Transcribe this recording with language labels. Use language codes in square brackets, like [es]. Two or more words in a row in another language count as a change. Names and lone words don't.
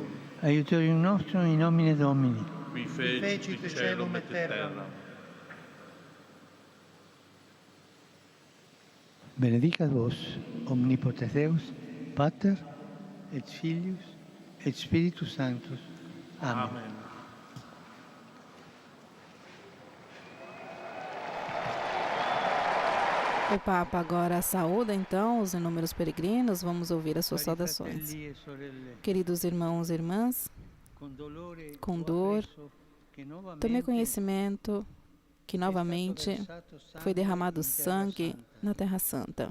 [la] Aiutorium nostrum in nomine Domini. Qui fecit caelum et terram. Benedicat vos, omnipotens Deus, Pater, et Filius, et Spiritus Sanctus. Amen. Amen. [pt] O Papa agora saúda, então, os inúmeros peregrinos. Vamos ouvir as suas saudações. Queridos irmãos e irmãs, com dor, tomei conhecimento que novamente foi derramado sangue na Terra Santa.